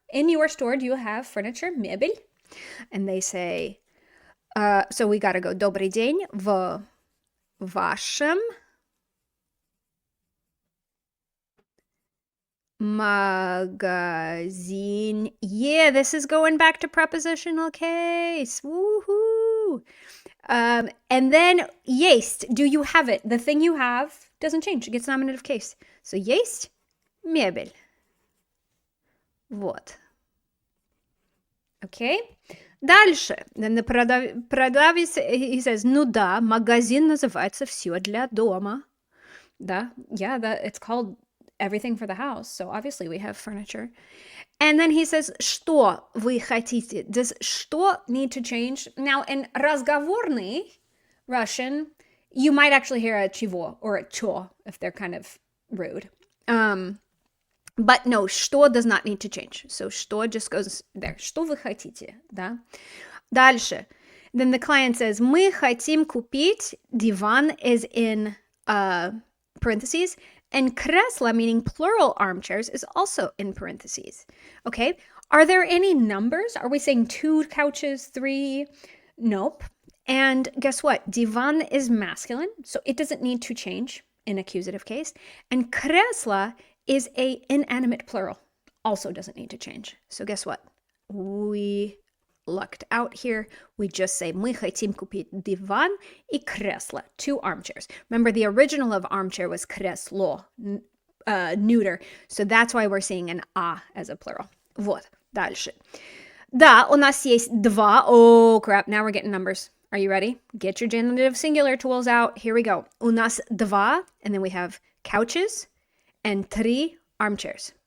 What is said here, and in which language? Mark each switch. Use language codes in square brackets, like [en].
[en] In your store, do you have furniture, мебель? And they say, so we got to go, [ru] Добрый день, в вашем [en] magazine. Yeah, this is going back to prepositional case. Woohoo! And then есть. Do you have it? The thing you have doesn't change. It gets nominative case. [ru] So есть мебель. Вот. Okay? Дальше. [en] Then the [ru] продавец, [en] he says, [ru] ну да, магазин называется все для дома. Да? [en] Yeah, it's called everything for the house. So obviously we have furniture. And then he says, [ru] что вы хотите? [en] Does что need to change? Now, in разговорный Russian, you might actually hear a чего or a чё if they're kind of rude. But no, что does not need to change. So что just goes there. [ru] Что вы хотите? Да? Дальше. [en] Then the client says, [ru] мы хотим купить. [en] Divan is in parentheses. And kresla, meaning plural armchairs, is also in parentheses. Okay? Are there any numbers? Are we saying 2 couches, 3? Nope. And guess what? Divan is masculine, so it doesn't need to change in accusative case. And kresla is a inanimate plural, also doesn't need to change. So guess what? We lucked out here. We just say [ru] мы хотим купить диван и кресло, [en] 2 armchairs. Remember, the original of armchair was кресло, neuter. So that's why we're seeing an а as a plural. [ru] Вот, дальше. Да, у нас есть 2. [en] Oh, crap. Now we're getting numbers. Are you ready? Get your genitive singular tools out. Here we go. У нас 2, and then we have couches and 3 armchairs.